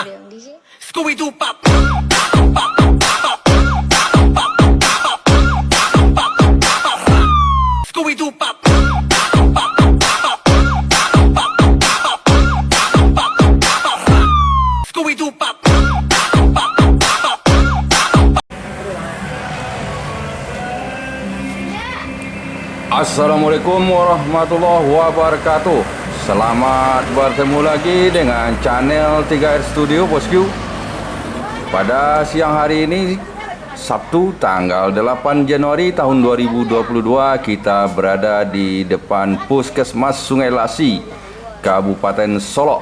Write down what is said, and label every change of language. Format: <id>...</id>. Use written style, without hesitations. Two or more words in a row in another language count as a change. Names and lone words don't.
<en>Scooby-Doo pop. Scooby-Doo pop. Scooby-Doo pop.</en> <ar>السلام عليكم ورحمة الله وبركاته.</ar> <id>Selamat bertemu lagi dengan channel 3R Studio Bosku. Pada siang hari ini Sabtu tanggal 8 Januari tahun 2022, kita berada di depan Puskesmas Sungai Lasi, Kabupaten Solok.</id>